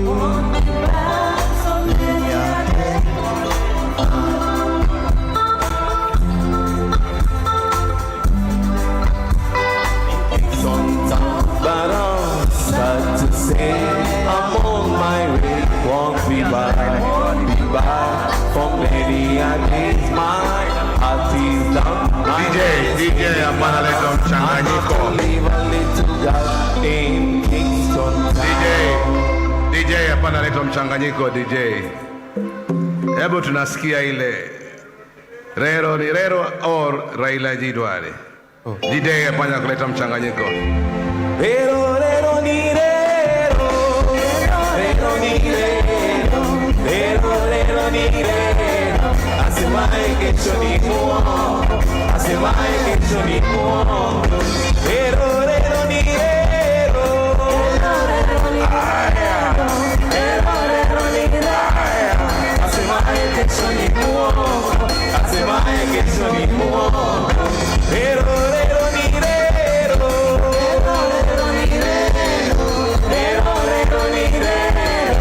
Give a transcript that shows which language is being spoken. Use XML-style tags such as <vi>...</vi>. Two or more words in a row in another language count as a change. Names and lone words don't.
<en>But I'm sad to say I'm on my way. Won't be back for many a days. My heart is down.</en> <sw>DJ, hapana leta mchanganyiko.</sw> <en>Leave a little girl in Kingston town.</en> <sw>DJ, hapana leta mchanganyiko DJ. Hebu tunasikia ile Rero ni Rero or Raila Jidwale. Jide panya kuleta mchanganyiko. Rero, rero, ni rero. Rero, ni rero. Rero, rero, ni rero. Asemaye kesho ni muongo. Asemaye kesho ni muongo. Rero, rero, ni rero. Rero, rero, ni rero. Rero, rero, ni rero. Asemaye kesho ni muongo. Asemaye kesho ni muongo. Rero, rero, ni rero. Rero, rero, ni rero. Rero, rero, ni rero.</sw>